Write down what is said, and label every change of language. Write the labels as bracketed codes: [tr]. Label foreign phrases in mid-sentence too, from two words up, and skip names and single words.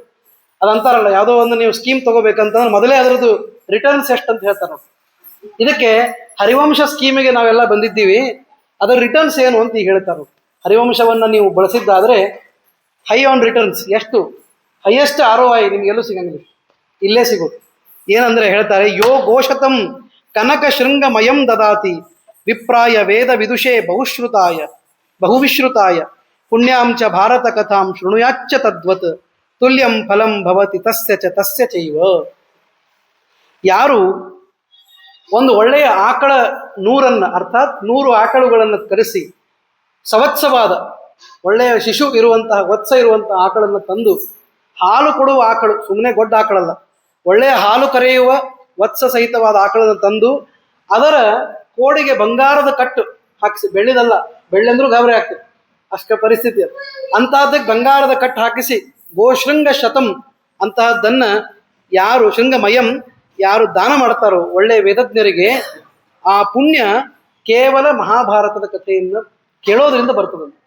[kn] ಅದಂತಾರಲ್ಲ, ಯಾವುದೋ ಒಂದು ನೀವು ಸ್ಕೀಮ್ ತಗೋಬೇಕಂತಂದ್ರೆ ಮೊದಲೇ ಅದರದ್ದು ರಿಟರ್ನ್ಸ್ ಎಷ್ಟು ಅಂತ ಹೇಳ್ತಾರೆ. ಇದಕ್ಕೆ ಹರಿವಂಶ ಸ್ಕೀಮಿಗೆ ನಾವೆಲ್ಲ ಬಂದಿದ್ದೀವಿ, ಅದರ ರಿಟರ್ನ್ಸ್ ಏನು ಅಂತ ಈಗ ಹೇಳ್ತಾರೆ. ಹರಿವಂಶವನ್ನು ನೀವು ಬಳಸಿದ್ದಾದರೆ [en] high on returns, [kn] ಎಷ್ಟು [en] highest ROI [kn] ನಿಮಗೆಲ್ಲೂ ಸಿಗಂಗಿಲ್ಲ, ಇಲ್ಲೇ ಸಿಗೋದು. ಏನಂದ್ರೆ ಹೇಳ್ತಾರೆ, [sa] ಯೋ ಘೋಷತಂ ಕನಕ ಶೃಂಗಮಯಂ ದದಾತಿ ವಿಪ್ರಾಯ ವೇದ ವಿದುಷೇ ಬಹುವಿಶ್ರುತಾಯ ಪುಣ್ಯಾಂಚ ಭಾರತ ಕಥಾಂ ಶೃಣುಯಾಚ್ಚ ತದ್ವತ್ ತುಲ್ಯಂ ಫಲಂ ಭವತಿ ತಸ್ಯ ಚೈವ. [kn] ಯಾರು ಒಂದು ಒಳ್ಳೆಯ ಆಕಳ 100 ಅರ್ಥಾತ್ 100 ಆಕಳುಗಳನ್ನು ಕರೆಸಿ ಸವತ್ಸವಾದ ಒಳ್ಳೆಯ ಶಿಶು ಇರುವಂತಹ ವತ್ಸ ಇರುವಂತಹ ಆಕಳನ್ನು ತಂದು, ಹಾಲು ಕೊಡುವ ಆಕಳು, ಸುಮ್ಮನೆ ಗೊಡ್ಡ ಆಕಳಲ್ಲ, ಒಳ್ಳೆಯ ಹಾಲು ಕರೆಯುವ ವತ್ಸ ಸಹಿತವಾದ ಆಕಳನ್ನು ತಂದು ಅದರ ಕೋಡಿಗೆ ಬಂಗಾರದ ಕಟ್ಟು ಹಾಕಿಸಿ, ಬೆಳ್ಳಿದಲ್ಲ, ಬೆಳ್ಳೆಂದ್ರೂ ಗಾಬರಿ ಆಗ್ತದೆ ಅಷ್ಟ ಪರಿಸ್ಥಿತಿ ಅದು, ಅಂತಹದ್ದಕ್ಕೆ ಬಂಗಾರದ ಕಟ್ಟು ಹಾಕಿಸಿ [sa] ಗೋಶೃಂಗ ಶತಂ [kn] ಅಂತಹದ್ದನ್ನ ಯಾರು ಶೃಂಗಮಯಂ ಯಾರು ದಾನ ಮಾಡ್ತಾರೋ ಒಳ್ಳೆಯ ವೇದಜ್ಞರಿಗೆ, ಆ ಪುಣ್ಯ ಕೇವಲ ಮಹಾಭಾರತದ ಕಥೆಯನ್ನು ಕೇಳೋದ್ರಿಂದ ಬರ್ತದೆ.